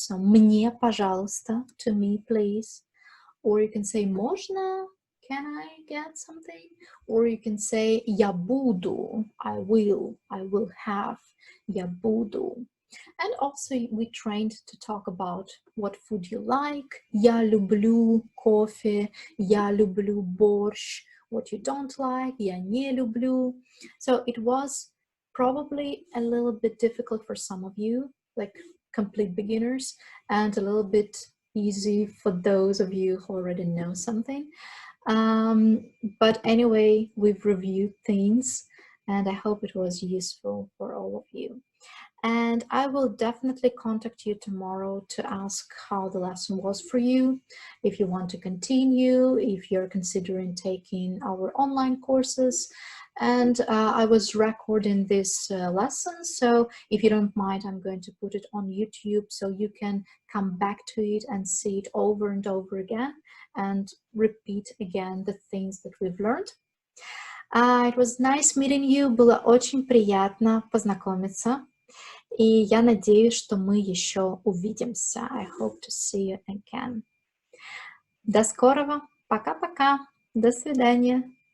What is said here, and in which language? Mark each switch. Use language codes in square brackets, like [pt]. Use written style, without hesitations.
[en] So [ru] мне, пожалуйста, [en] to me, please. Or you can say можно, can I get something? Or you can say [ru] я буду, [en] I will have, я буду. And also we trained to talk about what food you like. [ru] Я люблю кофе, я люблю борщ. [en] What you don't like, [ru] я не люблю. [en] So it was probably a little bit difficult for some of you, like complete beginners, and a little bit easy for those of you who already know something. But anyway, we've reviewed things, and I hope it was useful for all of you. And I will definitely contact you tomorrow to ask how the lesson was for you, if you want to continue, if you're considering taking our online courses. And I was recording this lesson, so if you don't mind, I'm going to put it on YouTube so you can come back to it and see it over and over again and repeat again the things that we've learned. It was nice meeting you, [ru] было очень приятно познакомиться. И я надеюсь, что мы еще увидимся. [en] I hope to see you again. [ru] До скорого. Пока-пока. До свидания.